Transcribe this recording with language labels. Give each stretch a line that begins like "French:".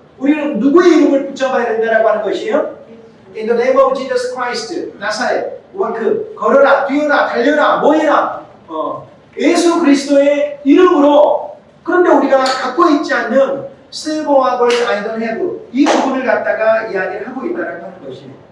Korean: 우리는 누구의 이름을 붙잡아야 된다라고 하는 것이에요?
English: In the name of Jesus Christ, 나사렛, walk.
Korean: 걸어라, 뛰어라, 달려라, 뭐해라. 예수 그리스도의 이름으로. 그런데 우리가 갖고 있지 않는 실버와 골드
English: I don't have
Korean: 이 부분을 갖다가 이야기를 하고 있다는 것이에요.